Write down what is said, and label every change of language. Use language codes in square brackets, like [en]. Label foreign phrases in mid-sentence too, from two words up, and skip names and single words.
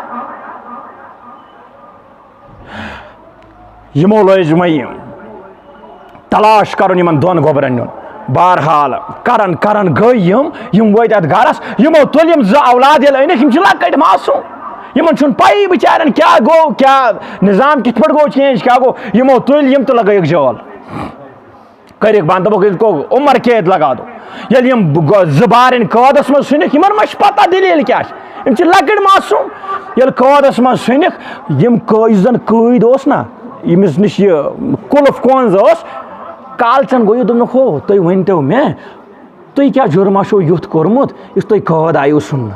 [ks] یِمو لٲج وۄنۍ تلاش کرُن یِمن 2 گۄبرن نیُن بہرحال کران کران گٔے یِم وٲتۍ اتھ گرس یِمو تُلۍ یِم 2 اولاد ییٚلہِ أنِکھ یِم چھِ لۄکٕٹۍ معصوٗم یِمن چھُنہٕ پیی بِچارٮ۪ن کیٛاہ گوٚو کیٛاہ نظام کِتھ پٲٹھۍ گوٚو چینج کیٛاہ گوٚو یِمو تُلۍ یِم تہٕ لگٲیِکھ جٲل کٔرِکھ بنٛد دوٚپُکھ یہِ گوٚو [ur] عمر قید لگا دو [ks] ییٚلہِ یِم 2 بارٕنۍ قٲدس منٛز ژھٕنِکھ یِمن ما چھِ پتہ دٔلیٖل کیٛاہ چھِ یِم چھِ لۄکٕٹۍ معصوٗم ییٚلہِ قٲدس منٛز ژھٕنِکھ یِم یُس زن قٲد اوس نا ییٚمِس نِش یہِ قُلف کونٛز ٲس کالچن گوٚو یہِ دوٚپنکھ ہو تُہۍ ؤنۍتو مےٚ تُہۍ کیٛاہ جُرما چھُو یُتھ کوٚرمُت یُس تُہۍ قٲد آیِو ژھُننہٕ